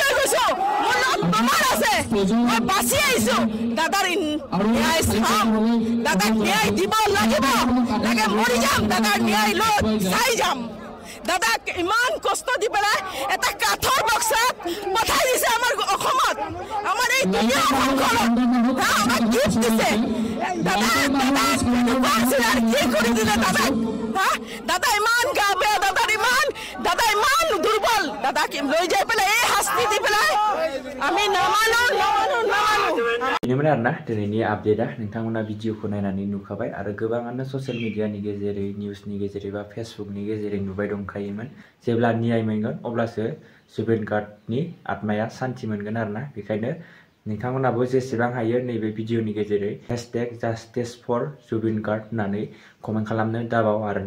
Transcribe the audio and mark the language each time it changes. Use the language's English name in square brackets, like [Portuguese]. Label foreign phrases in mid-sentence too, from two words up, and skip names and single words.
[Assamese] হৈ গৈছো মোৰ লগত বেমাৰ আছে মই বাচি আহিছো দাদাৰ ন্যায় চাম দাদাক ন্যায় দিব লাগিব লাগে মৰি যাম দাদাৰ ন্যায় লৈ চাই যাম দাদাক ইমান কষ্ট দি পেলাই এটা কাঠৰ বক্সাত পঠাই দিছে আমাৰ অসমত আমাৰ এই দুনিয়া আমাক গিফ্ট দিছে দাদা কি কৰি দিলে দাদা ইমান গা বেয়া দাদা ইমান দুৰ্বল দাদাক লৈ যাই পেলাই এই শাস্তি দি পেলাই আমি নামানো [Bodo] बेनोमोन आरोना दिनैनि आपडेटआ नोंथांमोना भिडिअखौ नायनानै नुखाबाय आरो गोबाङानो ससियेल मिडियानि गेजेरै निउसनि गेजेरै बा फेसबुकनि गेजेरै नुबाय दंखायोमोन जेब्ला न्याय मोनगोन अब्लासो जुबिन गार्गनि आत्माया शान्ति मोनगोन आरोना बेखायनो नोंथांमोनाबो जेसेबां हायो नैबे भिडिअनि गेजेरै # [English] justice for [Bodo] जुबिन गार्ग होननानै कमेन्ट खालामनो दाबाव आरोना